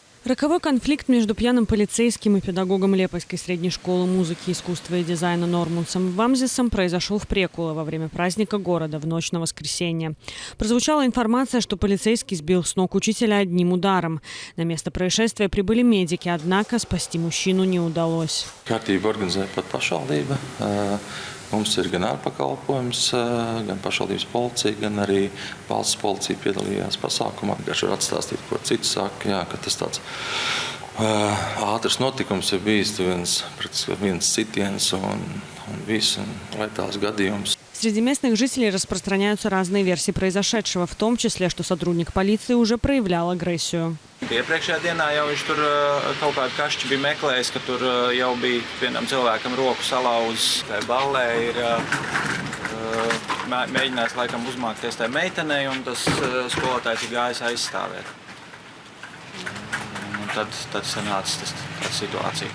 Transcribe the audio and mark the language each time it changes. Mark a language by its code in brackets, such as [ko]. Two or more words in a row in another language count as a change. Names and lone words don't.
[ru] Роковой конфликт между пьяным полицейским и педагогом Лепойской средней школы музыки, искусства и дизайна Нормунсом Вамзисом произошел в Прекуле во время праздника города в ночь на воскресенье. Прозвучала информация, что полицейский сбил с ног учителя одним ударом. На место происшествия прибыли медики, однако спасти мужчину не удалось. [lv] Mums ir gan ārpakalpojums, gan pašvaldības policija, gan arī valsts policija piedalījās pasākumā. Vienkārši var atstāstīt, ko citi saka, ka tas tāds ātrs notikums ir bijis, viens citiens un viss, un letāls gadījums. [ru] Среди местных жителей распространяются разные версии произошедшего, в том числе, что сотрудник полиции уже проявлял агрессию. [lv] Iepriekšējā dienā jau viņš tur kaut kādu kašķi bija meklējis, ka tur jau bija vienam cilvēkam roku salauzis. Tā ballē ir mēģinājis laikam uzmākties tai meitenei, un tas skolotājs ir gājis aizstāvēt. Tad sanāca tā situācija.